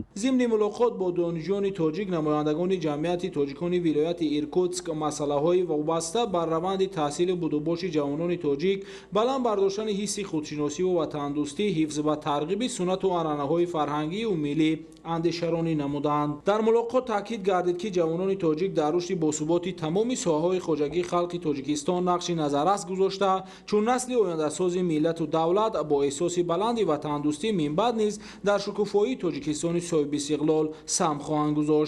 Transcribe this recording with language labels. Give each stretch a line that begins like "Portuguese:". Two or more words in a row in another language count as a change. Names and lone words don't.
Persian: ضمن ملاقات با دانشجویان تاجیک نمایندگان جمعیت تاجیکان ولایت ایرکوتسک مسائل‌های وابسته بر روند تحصیل بودوباش جوانان تاجیک، بلند برداشتن حس خودشناسی و وطن دوستی، حفظ و ترغیب سنت و عنعنه‌های فرهنگی و ملی
Tajik: андешаронӣ намуданд. дар мулоқот таъкид гардид ки ҷавонони тоҷик дар рушди босуботи тамоми соҳаҳои хоҷагии халқи тоҷикистон нақши назаррас гузошта, чун насли ояндасози миллату давлат бо эҳсоси баланди ватандӯстӣ минбаъд низ дар шукуфоии тоҷикистони соҳибистиқлол сам хоҳанд гузошт.